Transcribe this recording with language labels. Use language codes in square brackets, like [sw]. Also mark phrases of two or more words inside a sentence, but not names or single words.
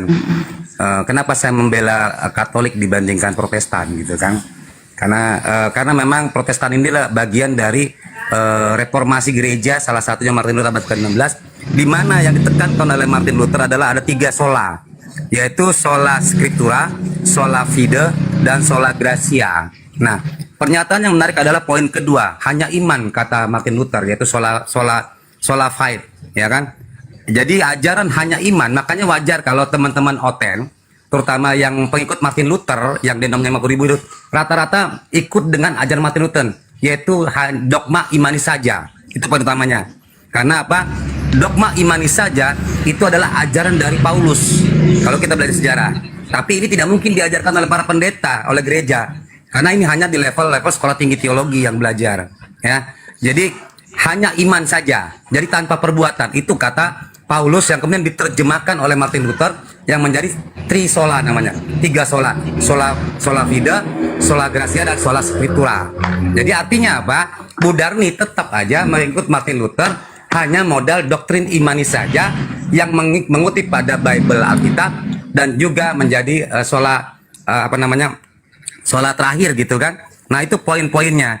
[id] Kenapa saya membela Katolik dibandingkan Protestan gitu kan? Karena memang Protestan inilah bagian dari reformasi gereja, salah satunya Martin Luther abad ke-16, di mana yang ditekankan oleh Martin Luther adalah ada 3 sola, yaitu [la] sola scriptura, sola fide, [id] dan [la] sola gratia. [id] Nah, pernyataan yang menarik adalah poin kedua, hanya iman kata Martin Luther, yaitu [la] sola fide, [id] ya kan? Jadi ajaran hanya iman, makanya wajar kalau teman-teman Oten, terutama yang pengikut Martin Luther, yang denominasi 50.000 itu, rata-rata ikut dengan ajaran Martin Luther, yaitu dogma imani saja. Itu poin utamanya. Karena apa? Dogma imani saja itu adalah ajaran dari Paulus, kalau kita belajar sejarah. Tapi ini tidak mungkin diajarkan oleh para pendeta, oleh gereja. Karena ini hanya di level-level sekolah tinggi teologi yang belajar. Ya, jadi hanya iman saja, jadi tanpa perbuatan. Itu kata Paulus yang kemudian diterjemahkan oleh Martin Luther yang menjadi trisola namanya, 3 sola, [la] sola fide, sola gratia, [id] dan [la] sola scriptura. [id] Jadi artinya apa? Bu Darni tetap aja mengikut Martin Luther, hanya modal doktrin imani saja yang mengutip pada Bible Alkitab dan juga menjadi sola terakhir gitu kan. Nah itu poin-poinnya.